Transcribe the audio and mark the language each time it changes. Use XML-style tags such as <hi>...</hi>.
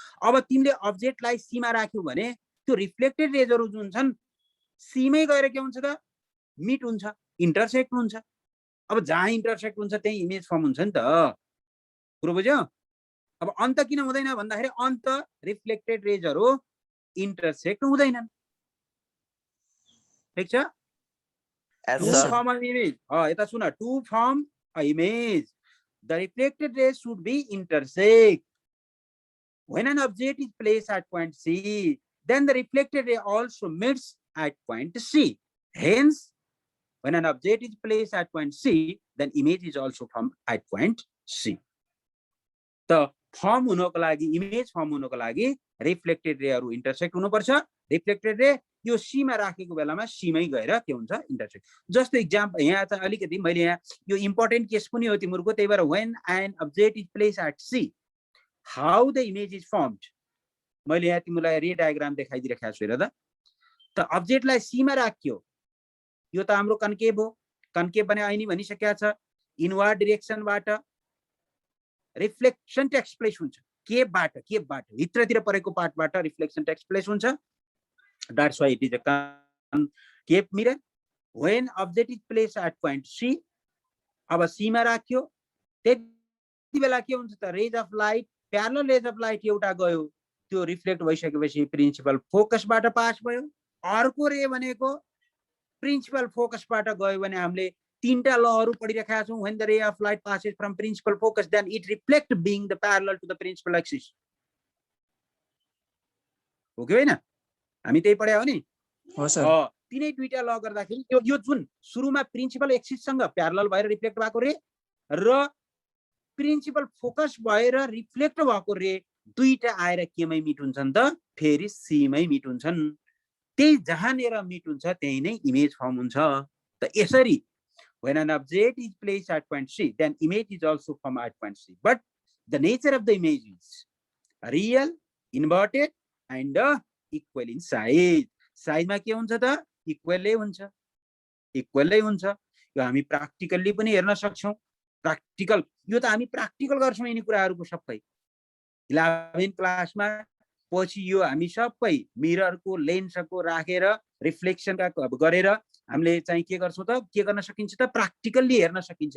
<ne>अब तिमीले अब्जेक्टलाई सीमा राख्यौ भने त्यो रिफ्लेक्टेड रेजहरू जुन छन् सीमै गएर के हुन्छ त मिट हुन्छ, इन्टरसेक्ट हुन्छ। अब जहाँ इन्टरसेक्ट हुन्छ त्यही इमेज फर्म हुन्छ नि त। कुरो बुझ्यो? अब अन्त किन हुँदैन भन्दाखेरि अन्त रिफ्लेक्टेड रेजहरू इन्टरसेक्ट हुँदैनन्। ठिक छ?</ne> <en>Yes, To sir. form an image.</en> <ne>यता सुन,</ne> <en>to form a image, the reflected rays should be intersect. When an object is placed at point C, then the reflected ray also meets at point C. Hence, when an object is placed at point C, then image is also formed at point C.</en> <ne>The form हुनको लागि, image form हुनको लागि reflected ray हरु intersect हुनुपर्छ. Reflected ray यो C मा राखेको बेलामा C मै गएर के हुन्छ, intersect. जस्तो एक्जाम्पल यहाँ चाहिँ अलिकति मैले यहाँ यो इम्पोर्टेन्ट केस पनि हो तिम्रो, त्यही भएर</ne> <en>when an object is placed at C, how the image is formed.</en> <ne>मैले यहाँ तिमीलाई रे डायग्राम देखाइदिरहेको छु हेर त. त अब्जेक्टलाई सी मा राख्यो, यो त हाम्रो कन्केभ हो. कन्केभ भने अहिले भनिसकेको छ, इनवर्ड डिरेक्सनबाट रिफ्लेक्सन टेक्स प्लेस हुन्छ. केबाट भित्रतिर परेको पार्टबाट रिफ्लेक्सन टेक्स प्लेस हुन्छ.</ne> <en>That's why it is a concave mirror. When object is placed at point C,</en> <ne>अब सी मा राख्यो, त्यति बेला के हुन्छ त, raise of light, parallel raise of light एउटा गयो, त्यो रिफ्लेक्ट भइसकेपछि प्रिन्सिपल फोकसबाट पास भयो. अर्को रे भनेको प्रिन्सिपल फोकसबाट गयो भने हामीले तीनटा लहरु पढिरहेका छौं.</ne> <en>when the ray of light passes from principal focus, then it reflect being the parallel to the principal axis.</en> <ne>हो कि हैन? हामी त्यही पढ्या हो नि. हो सर. तिनै दुईटा ल गर्दाखेरि यो जुन सुरुमा प्रिन्सिपल एक्सिस सँग प्यारलल भएर रिफ्लेक्ट भएको रे र प्रिन्सिपल फोकस भएर रिफ्लेक्ट भएको रे दुईटा आएर केमै मिट हुन्छन् त, फेरि सी मै मिट हुन्छन्. त्यही जहाँनेर मिट हुन्छ त्यही नै इमेज फर्म हुन्छ. त यसरी</ne> <en>when an object is placed at point C, then image is also formed at point C. But the nature of the image is real, inverted, and equal in size.</en> <ne>Size मा के हुन्छ त, इक्वलै हुन्छ. यो हामी प्र्याक्टिकली पनि हेर्न सक्छौं. प्र्याक्टिकल यो त हामी प्र्याक्टिकल गर्छौं यिनी कुराहरुको सबै. 11 क्लासमा पछि यो हामी सबै मिररको लेन्सको राखेर रिफ्लेक्सन का गरेर हामीले चाहिँ के गर्छौं त, के गर्न सकिन्छ त, प्र्याक्टिकली हेर्न सकिन्छ.</ne>